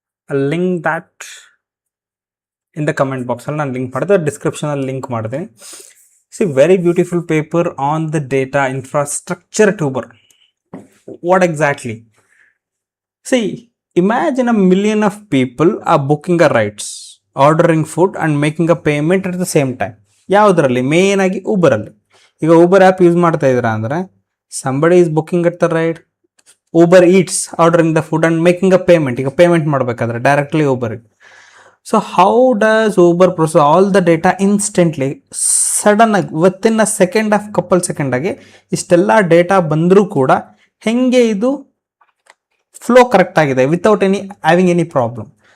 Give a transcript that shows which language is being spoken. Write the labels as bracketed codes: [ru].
[en] I'll link that in the comment box. [kn] ನಾನು link ಮಾಡಿದೆ, ಡಿಸ್ಕ್ರಿಪ್ಷನಲ್ಲಿ ಲಿಂಕ್ ಮಾಡ್ತೀನಿ. [en] Very beautiful paper on the data infrastructure at Uber. What exactly? See, imagine a million of people are booking a rides, ordering food and making a payment at the same time. [kn] ಯಾವುದರಲ್ಲಿ? Main ಆಗಿ ಊಬರಲ್ಲಿ. ಈಗ Uber app use ಮಾಡ್ತಾ ಇದ್ದೀರಾ ಅಂದರೆ [en] Somebody is booking at the ride, Uber Eats ordering the food and making a payment. [kn] ಈಗ payment ಮಾಡಬೇಕಾದ್ರೆ directly ಊಬರ್ಗೆ. [en] so how does Uber process all the data instantly, [kn] ಸಡನ್ನಾಗಿ [en] within a second of couple [kn] ಸೆಕೆಂಡಾಗಿ ಇಷ್ಟೆಲ್ಲ data ಬಂದರೂ ಕೂಡ ಹೆಂಗೆ ಇದು flow correct ಆಗಿದೆ [en] Without any having any problem.